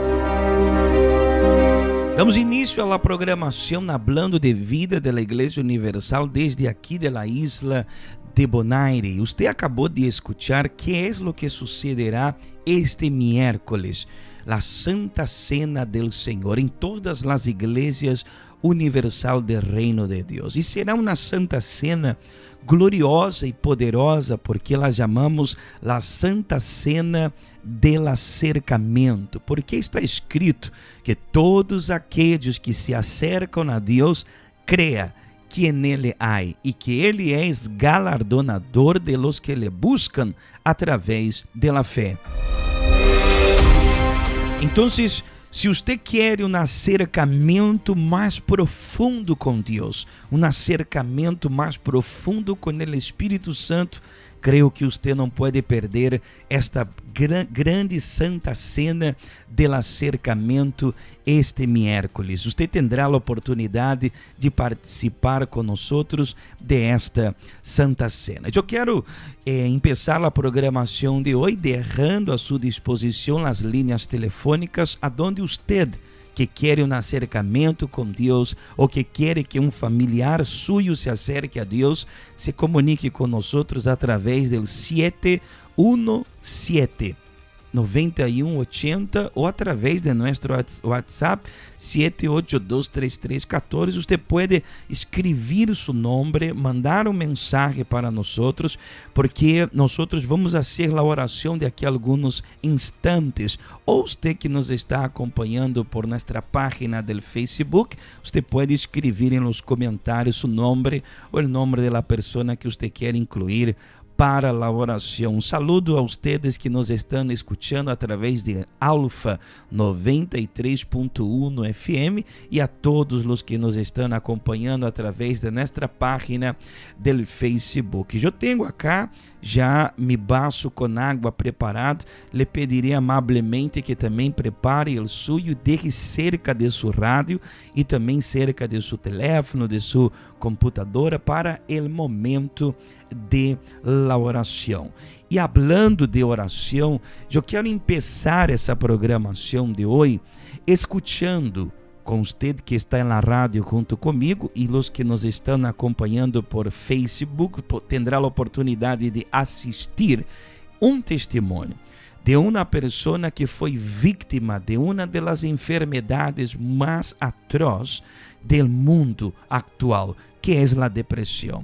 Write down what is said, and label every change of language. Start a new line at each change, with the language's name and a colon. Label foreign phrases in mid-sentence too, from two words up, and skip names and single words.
Spanish: Damos início a la programación Hablando de Vida de la Iglesia Universal desde aquí de la isla de Bonaire. Usted acabó de escuchar qué es lo que sucederá este miércoles. La Santa Cena del Señor en todas las iglesias universal del Reino de Dios.
Portuguese: E será uma Santa Cena gloriosa e poderosa, porque
Spanish: la chamamos la Santa Cena
Portuguese: del Acercamento, porque está escrito que todos aqueles que se acercam a Deus cream que nele há e que ele é galardonador
Spanish: de los que le buscan
Portuguese: através de la fé. Então, se você quer um acercamento mais profundo com Deus, um acercamento mais profundo com o Espírito Santo, creio que você não pode perder esta grande Santa Cena del Acercamento este miércoles. Você terá a oportunidade de participar conosco de esta Santa Cena. Eu quero começar a programação de hoje deixando a sua disposição as linhas telefônicas aonde você que quer um acercamento com Deus ou que quer que um familiar
Spanish: suyo se acerque
Portuguese: a Deus, se comunique com nós através do 717 9180 ou através de nosso WhatsApp 7823314. Você pode escrever seu nome, mandar mensagem para nós, porque nós vamos fazer a oração daqui a alguns instantes. Ou você que nos está acompanhando por nossa página do Facebook, você pode escrever nos comentários seu nome ou o nome da pessoa que você quer incluir para a oração.
Spanish: Saludo a ustedes
Portuguese: que nos estão escutando através de Alfa 93.1 FM e a todos os que nos estão acompanhando através de nossa página do Facebook. Eu tenho acá já mi vaso com água preparado.
Spanish: Le pedirei amablemente
Portuguese: que também prepare o suyo,
Spanish: deje cerca de
Portuguese: seu rádio e também cerca de seu teléfono, de sua computadora para o momento de la oração.
Spanish: E hablando de
Portuguese: oração, eu quero começar essa programação de hoje escutando com você que está na rádio junto comigo e os que nos estão acompanhando por Facebook terá a oportunidade de assistir testemunho de uma pessoa que foi vítima de uma das enfermidades mais atrozes do mundo atual, que é a depressão.